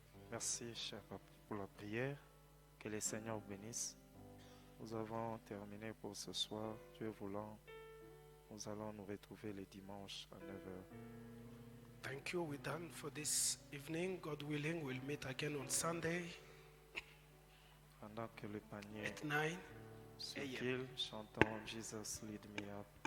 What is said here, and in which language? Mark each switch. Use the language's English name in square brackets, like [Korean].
[French] Merci, cher papa, pour la prière. Que le Seigneur vous bénisse. Nous avons terminé pour ce soir. Dieu voulant, nous allons nous retrouver le dimanche à 9h. [English] Thank you. We're done for this evening. God willing, we'll meet again on Sunday [French] Pendant que le panier [English] at 9 [French] s'équile, chantons Jesus Lead Me Up.